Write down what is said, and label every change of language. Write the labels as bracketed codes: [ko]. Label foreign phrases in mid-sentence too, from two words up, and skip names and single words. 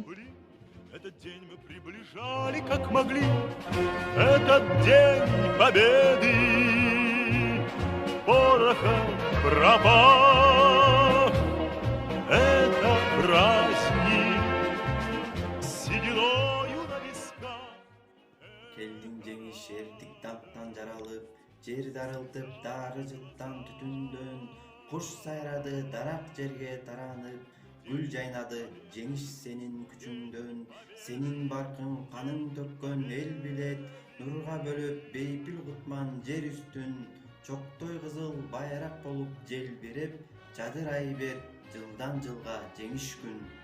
[ru] Этот день мы приближали как могли, этот день победы. Пороха пропах, это праздник сединою на висках. [ky] Келдиң жеңиш эртик танктан жаралып, жер дарылтып дары жыттан түтүндөн, куш сайрады дарак жерге таранып, гүл жайнады жеңиш сенин күчүңдөн, сенин баркың каның төккөн эл билет, нурга бөлөп бейпил кутман жер үстүн, чоктой кызыл байрак болуп желбиреп, жадырай бер жылдан жылга жеңиш күн.